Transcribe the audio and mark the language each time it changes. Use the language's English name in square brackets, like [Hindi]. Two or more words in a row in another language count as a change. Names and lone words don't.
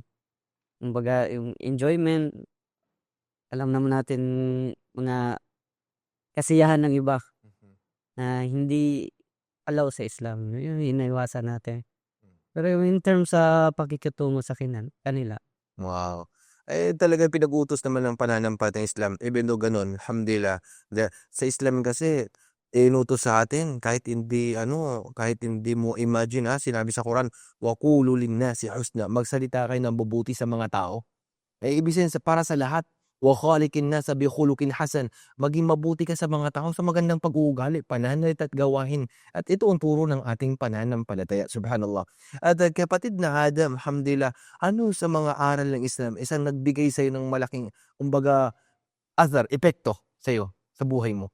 [Filipino] Kumbaga yung enjoyment, alam naman natin mga kasiyahan ng iba na hindi allow sa Islam, yun iniiwasan natin. Pero [English] in terms [Filipino] sa pakikitungo sa kanila, Wow. Eh, talagang pinag-utos naman ng pananampalatayang Islam. [English] Even though [Filipino] ganun, alhamdulillah. Sa Islam kasi, inutos sa atin, kahit hindi mo imagine, sinabi sa Quran, [Arabic] وَقُولُوا لِلنَّاسِ حُسْنًا, [Filipino] magsalita kayo ng mabuti sa mga tao. Eh, ibig sabihin para sa lahat, [Arabic] وَخَالِقِ النَّاسَ بِخُلُقٍ حَسَنٍ, [Filipino] maging mabuti ka sa mga tao sa magandang pag-uugali, pananalita at gawain. At ito ang turo ng ating pananampalataya, subhanallah. At kapatid na Adam, alhamdulillah, ano sa mga aral ng Islam, isang nagbigay sa'yo ng malaking, kumbaga, epekto sa'yo, sa buhay mo?